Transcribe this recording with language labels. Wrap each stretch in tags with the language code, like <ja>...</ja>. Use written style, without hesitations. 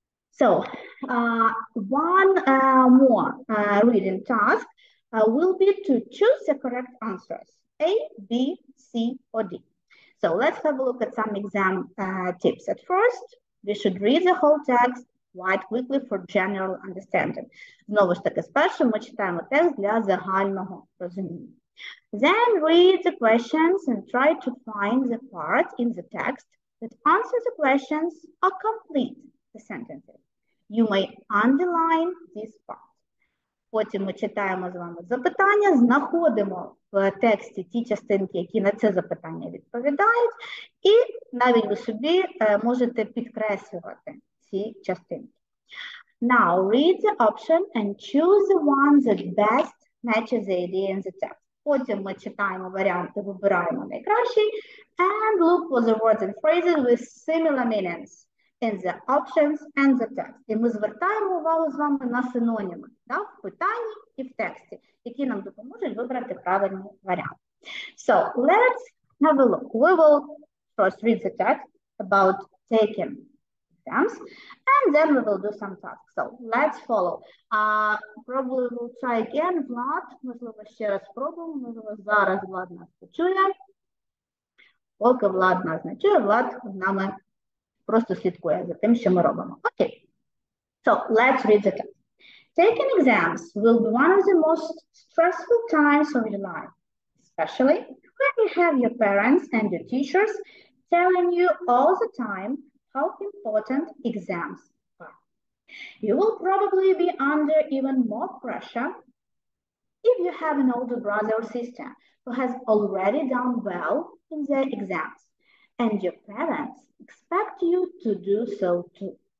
<en>So one more reading task will be to choose the correct answers, A, B, C, or D. So let's have a look at some exam tips. At first, we should read the whole text quite quickly for general understanding.</en> <uk>Знову ж таки, спершу ми читаємо текст для загального розуміння.</uk> <en>Then read the questions and try to find the parts in the text that answer the questions or complete the sentences. You may underline this part.</en> <uk>Потім ми читаємо з вами запитання, знаходимо в тексті ті частинки, які на це запитання відповідають, і навіть ви собі можете підкреслювати ці частинки.</uk> <en>Now read the option and choose the one that best matches the idea in the text.</en> <uk>Потім ми читаємо варіанти, вибираємо найкращий,</uk> <en>and look for the words and phrases with similar meanings in the options and the text.</en> <uk>І ми звертаємо увагу з вами на синоніми, в питанні і в тексті, які нам допоможуть вибрати правильний варіант.</uk> <en>So, let's have a look. We will first read the text about taking exams, and then we will do some tasks. So, let's follow. Probably we'll try again.</en> <uk>Влад, можливо, ще раз спробуємо. Можливо, зараз Влад нас почує. Поки Влад нас не чує, Влад з нами просто слідкує за тим, що ми робимо.</uk> <en>Окей. So, let's read the text. Taking exams will be one of the most stressful times of your life, especially when you have your parents and your teachers telling you all the time how important exams are. You will probably be under even more pressure if you have an older brother or sister who has already done well in their exams, and your parents expect you to do so too.</en>